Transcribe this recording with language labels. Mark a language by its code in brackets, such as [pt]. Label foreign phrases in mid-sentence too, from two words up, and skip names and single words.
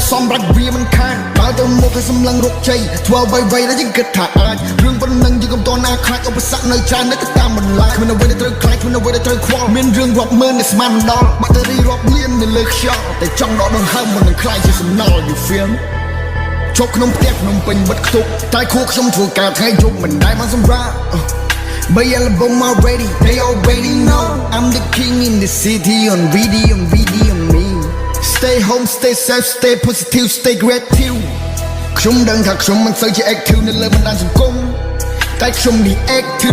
[km] សម្រេចវាមិនខានដើរទៅមុខឲ្យសម្លឹងរកជ័យធ្វើអ្វីៗដែលយើងគិតថាអាចរឿងប៉ុណ្ណឹងយើងកុំតណាខ្លាចឧបសគ្គនៅច្រើននៅ តាមបន្លាយគ្មានអ្វីដែលត្រូវខ្លាចគ្មានអ្វីដែលត្រូវខ្វល់មានរឿងរាប់ម៉ឺនដែលស្មានមិនដល់បាក់តេរីរាប់លាននៅលើខ្យល់តែចង់ដកដង្ហើមមិននឹងខ្លាចជាសំណល់ [en] you feel me [km] ជប់ក្នុងផ្ទះក្នុងពេញបិទខ្ទប់តែខួរខ្ញុំធ្វើការថ្ងៃយប់មិនដែលមកសម្រាប់ [en] Bay album already, they already know I'm the king in the city on video me Stay home, stay safe, stay positive, stay gratitude [km] ខ្ញុំដឹងថាខ្ញុំមិនសូវជា active នៅលើបណ្ដាញសង្គមតែខ្ញុំ reactive